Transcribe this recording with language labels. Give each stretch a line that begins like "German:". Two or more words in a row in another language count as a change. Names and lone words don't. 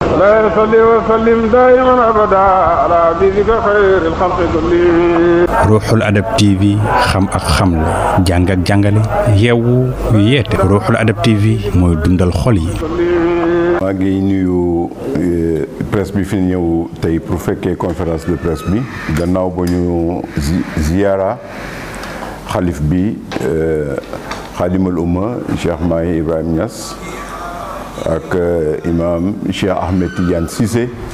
Arabic: لا يصلي وسلم دائما أبدا على حبيبك خير الخلق كلهم.
Wolof: Ruuxul Adab TV xam ak xamle jàng ak jàngale yeewu yeete Ruuxul Adab TV mooy dundal xol yi. maa ngi nuyu presse bi fi ñëw tey pour fekkee
French: conférence de presse
Wolof: bi gannaaw ba ñu ziyaara xalif bi xaadimal umma Cheikh Mahi Ibrahima Niass ak imam Cheikh Ahmed Tidiane Cissé